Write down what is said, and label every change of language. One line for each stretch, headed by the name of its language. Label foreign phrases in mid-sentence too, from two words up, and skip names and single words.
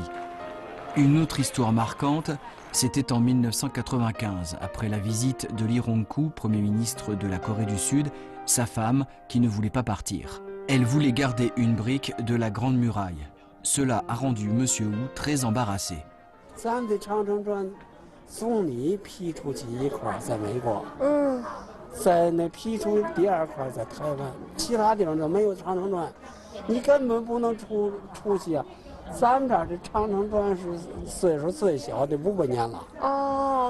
French: Une autre histoire marquante, c'était en 1995, après la visite de Lee Rong-koo, Premier ministre de la Corée du Sud, sa femme qui ne voulait pas partir. Elle voulait garder une brique de la Grande Muraille. Cela a rendu Monsieur Wu très embarrassé.
Chinese: 咱们的长城砖总理批出去一块在美国，在那批出第2块在台湾，其他地方都没有长城砖，你根本不能出去啊。咱们这儿的长城砖是岁数最小的500年了。